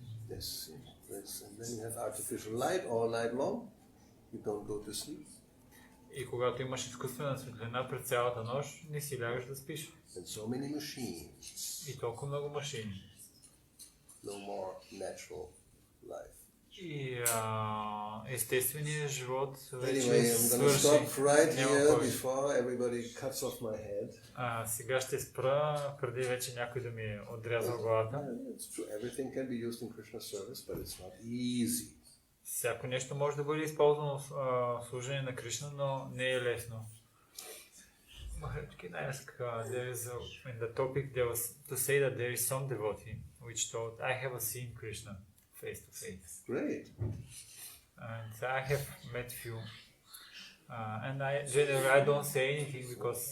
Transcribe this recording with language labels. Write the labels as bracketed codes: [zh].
[en] Yes, and then you have artificial light all night long. You don't go to sleep. [bg] И когато имаш изкуствена светлина през цялата нощ, не си лягаш да спиш. [en] And so many machines. [bg] И толкова много машини. [en] No more natural life. [bg] И естественият живот вече [en] Anyway, I'm going to [bg] свърши. [en] stop right [bg] Няма [en] here [bg] повече. [en] before everybody cuts off my head. [bg] Сега ще спра, преди вече някой да ми е отрязал главата. [en] Yeah, it's true. Everything can be used in Krishna service, but it's not easy. [bg] Всяко нещо може да бъде използвано в служение на Кришна, но не е лесно. [en] Can I ask, there is in the topic there was to say that there is some devotee which told, I have seen Krishna face to face. Great. And I have met few. And generally I don't say anything because